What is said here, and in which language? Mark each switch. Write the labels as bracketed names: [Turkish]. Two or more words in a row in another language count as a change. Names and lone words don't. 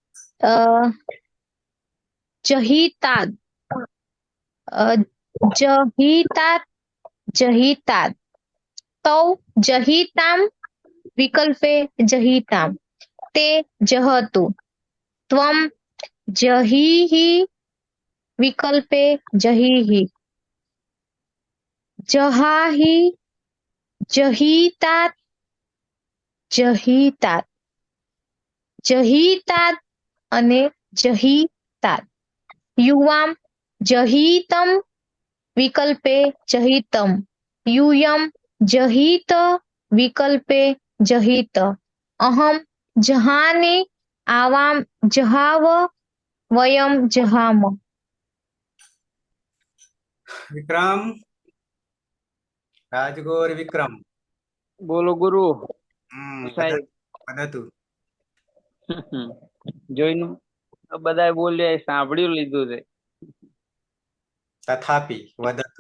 [Sanskrit] जहितात जहितात जहितात तौ जहिताम विकल्पे जहिताम ते जहतु त्वं जहिहि विकल्पे जहिहि जहाहि जहितात जहितात जहितात અને જહિतात युवाम जहितम विकल्पे जहितम यूयम जहित विकल्पे जहित अहम जहानि आवाम जहाव वयम जहाम [Gujarati] વિક્રમ, રાજગોર વિક્રમ. બોલો ગુરુ સાહેબ. વદતુ. જોઈને બધા બોલ્યા સાંભળ્યું લીધું છે. [Sanskrit] तथापि वदतु.